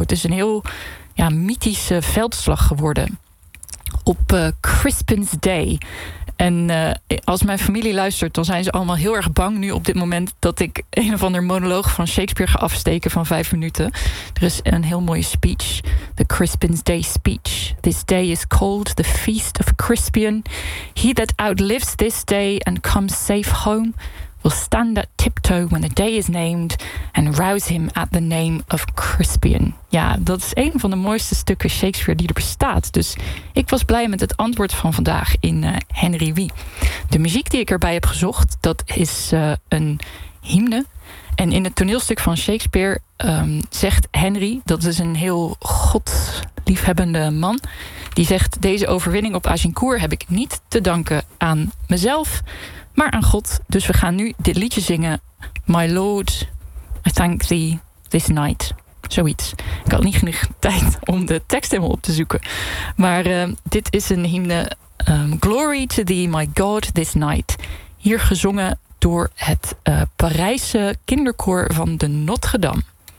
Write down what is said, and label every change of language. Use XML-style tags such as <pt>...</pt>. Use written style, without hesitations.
<nl>Het is een heel mythische veldslag geworden. Op Crispin's Day. En als mijn familie luistert, dan zijn ze allemaal heel erg bang nu op dit moment dat ik een of ander monoloog van Shakespeare ga afsteken van 5 minuten. Er is een heel mooie speech.</nl> <en>The Crispin's Day speech. This day is called the Feast of Crispian. He that outlives this day and comes safe home will stand at tiptoe when the day is named and rouse him at the name of Crispian.</en> <nl>Ja, dat is een van de mooiste stukken Shakespeare die er bestaat. Dus ik was blij met het antwoord van vandaag in Henry Wie. De muziek die ik erbij heb gezocht, dat is een hymne. En in het toneelstuk van Shakespeare zegt Henry, dat is een heel godliefhebbende man, die zegt: deze overwinning op Agincourt heb ik niet te danken aan mezelf, maar aan God. Dus we gaan nu dit liedje zingen.</nl> <en>My Lord, I thank thee this night.</en> <nl>Zoiets. Ik had niet genoeg tijd om de tekst helemaal op te zoeken. Maar dit is een hymne.</nl> <en>Glory to thee, my God, this night.</en> <nl>Hier gezongen door het Parijse kinderkoor van de Notre Dame.</nl>